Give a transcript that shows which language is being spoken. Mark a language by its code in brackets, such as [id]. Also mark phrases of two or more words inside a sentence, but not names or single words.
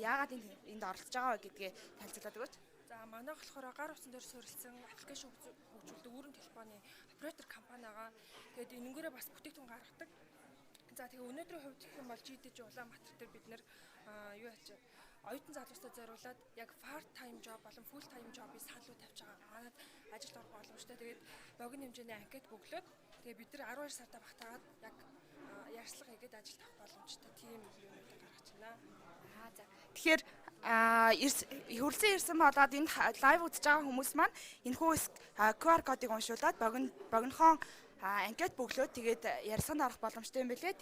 [mn] Яагаад энд оролцож байгаа вэ гэдгээ танилцуулаад өгөөч. За манайх болохоор гар утсан дээр суурилсан аппликейшн хөгжүүлдэг өргөн телефоны оператор компани байгаа. Тэгээд энэнгээрээ бас бүтээгдэхүүн гаргадаг. За тэгээ өнөөдрийн хувьд гэх юм бол GDG Улаанбаатар дээр бид нэр оюутан залуустаа зориулаад яг [en] part time job [mn] болон [en] full time job- [mn] ийг салуу тавьж байгаа. Манайд ажил орох боломжтой. Тэгээд богино хэмжээний анкет бөглөөд тэгээ бид нар 12 сартаа багтаагаад яг ярьцлага хийгээд ажил авах боломжтой. Тийм юмнуудыг гаргаж байна. За тэгэхээр хөрөлцөн ирсэн болоод энэ лайв үзэж байгаа хүмүүс маань энэхүү QR кодыг уншуулад богинохон анкет бөглөөд тэгээд ярьсан арга боломжтой юм билээ.